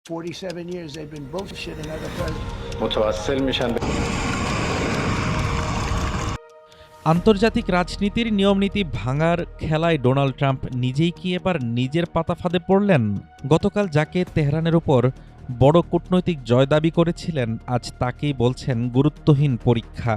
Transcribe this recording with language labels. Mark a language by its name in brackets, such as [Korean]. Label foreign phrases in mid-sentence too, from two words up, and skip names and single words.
[English] 47 years they've been bullshitting other presidents. [Persian] متوسل میشن به [Bangla] আন্তর্জাতিক রাজনীতির নিয়মনীতি ভাঙার খেলায় ডোনাল্ড ট্রাম্প নিজেই কি এবার নিজের পাতা ফাঁদে পড়লেন? গতকাল যাকে তেহরানের উপর বড় কূটনৈতিক জয় দাবি করেছিলেন, আজ তাকেই বলছেন গুরুত্বহীন পরীক্ষা।